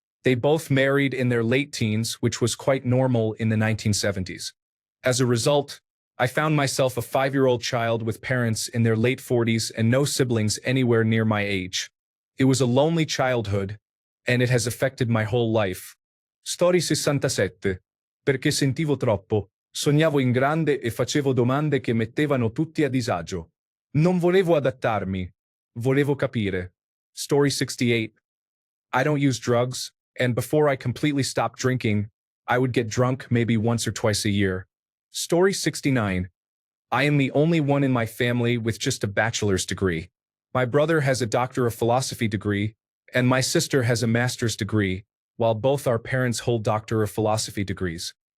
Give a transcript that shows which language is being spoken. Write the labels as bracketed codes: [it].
[en] They both married in their late teens, which was quite normal in the 1970s. As a result, I found myself a 5-year-old child with parents in their late 40s and no siblings anywhere near my age. It was a lonely childhood, and it has affected my whole life. Story 67. [it] Perché sentivo troppo, sognavo in grande e facevo domande che mettevano tutti a disagio. Non volevo adattarmi, volevo capire. [en] Story 68. I don't use drugs, and before I completely stopped drinking, I would get drunk maybe once or twice a year. Story 69. I am the only one in my family with just a bachelor's degree. My brother has a Doctor of Philosophy degree, and my sister has a master's degree, while both our parents hold Doctor of Philosophy degrees.